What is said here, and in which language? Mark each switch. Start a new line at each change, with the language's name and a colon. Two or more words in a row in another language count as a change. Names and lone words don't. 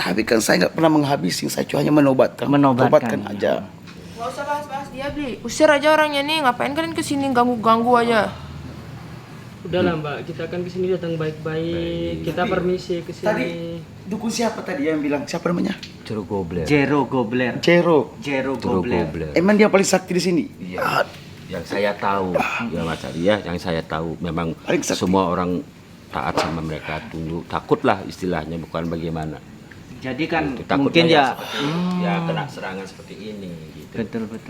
Indonesian: Tapi kan saya nggak pernah menghabisi, saya cuma hanya menobatkan. Menobatkan. Obatkan aja. Nggak usah bahas-bahas dia beli. Usir aja orangnya nih. Ngapain kalian kesini ganggu-ganggu aja? Udahlah Mbak, kita kan kesini datang baik-baik. Kita permisi ke Tadi sini. dukun siapa tadi yang bilang? Siapa namanya? Jero Gobler. Jero Gobler. Jero. Jero Jero Gobler. Gobler. Emang dia paling sakti di sini? Iya. Yang saya tahu, ya Mas Ari ya, yang saya tahu memang Paling sakti. semua orang taat sama mereka, tunduk, takutlah istilahnya, bukan bagaimana. Jadi kan Itu, takutnya mungkin ya ya kena serangan seperti ini gitu. betul.